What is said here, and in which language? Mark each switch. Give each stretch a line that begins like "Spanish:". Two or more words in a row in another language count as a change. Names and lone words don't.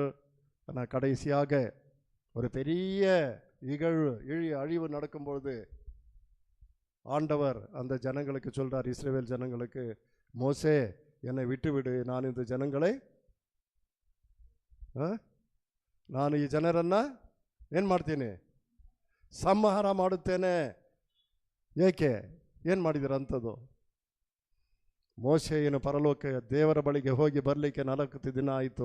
Tamil: ஆனால் கடைசியாக ஒரு பெரிய அழிவு நடக்கும்பொழுது ஆண்டவர் அந்த ஜனங்களுக்கு சொல்கிறார், இஸ்ரவேல் ஜனங்களுக்கு, மோசே என்னை விட்டுவிடு, நான் இந்த ஜனங்களை
Kannada: ನಾನು ಈ ಜನರನ್ನು ಏನು ಮಾಡ್ತೀನಿ? ಸಂಹಾರ ಮಾಡುತ್ತೇನೆ. ಏಕೆ? ಏನು ಮಾಡಿದಿರ ಅಂಥದ್ದು? ಮೋಶೆಯನ್ನು ಪರಲೋಕ ದೇವರ ಬಳಿಗೆ ಹೋಗಿ ಬರಲಿಕ್ಕೆ 40 ದಿನ ಆಯಿತು.